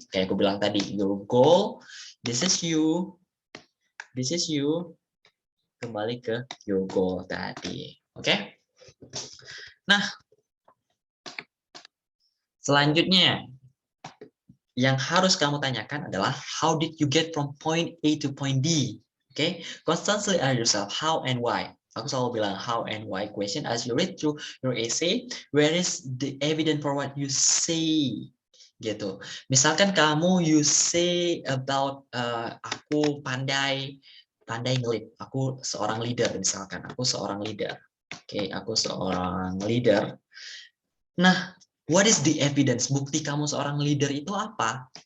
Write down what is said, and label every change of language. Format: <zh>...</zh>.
<id>Kayak aku bilang tadi,</id> <en>your goal, this is you,</en> <id>kembali ke your goal tadi. Oke? Nah, selanjutnya yang harus kamu tanyakan adalah</id> <en>how did you get from point A to point B? Okay, constantly ask yourself how and why.</en> <id>Aku selalu bilang</id> <en>how and why question as you read through your essay. Where is the evidence for what you say?</en> <id>Gitu. Misalkan kamu</id> <en>you say about</en> <id>aku pandai ngelit. Aku seorang leader misalkan. Aku seorang leader. Oke, aku seorang leader.</id> <en>Nah, what is the evidence?</en> <id>Bukti kamu seorang leader itu apa?</id>